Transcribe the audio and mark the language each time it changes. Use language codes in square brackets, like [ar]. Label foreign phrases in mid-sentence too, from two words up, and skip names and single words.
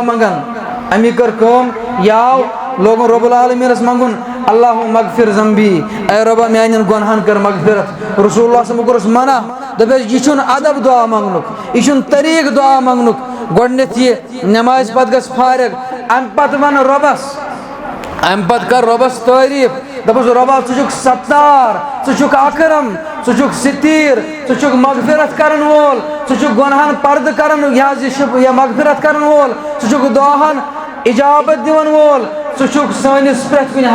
[ks] منگان امی کٔر کٲم یہِ آو لوگُن رۄب العالمیٖنس منگُن [ar] اللہُ مغفر ذنبی [ks] اے رۄبا میانٮ۪ن گۄنہن کر مغفرت [ar] رسول اللہ صلی اللہ علیہ وسلم [ks] کوٚرُس منع دپیس یہِ چھُنہٕ ادب دعا منگنُک یہِ چھُنہٕ طریٖقہٕ دعا منگنُک گۄڈٕنیتھ یہِ نمازِ پتہٕ گژھ فارغ امہِ پتہٕ ون رۄبس امہِ پتہٕ کر رۄبس تعریٖف دپس رۄبا ژٕ چھُکھ ستار ژٕ چھُکھ اکرم ژٕ چھُکھ ستیٖر ژٕ چھُکھ مغفرت کرن وول ژٕ چھُکھ گۄنہن پردٕ کرن یہِ حظ یہِ مغفرت کرن وول ژٕ چھُکھ دۄہن اجابت دِوان وول ژٕ چھُکھ سٲنِس پرٛٮ۪تھ کُنہِ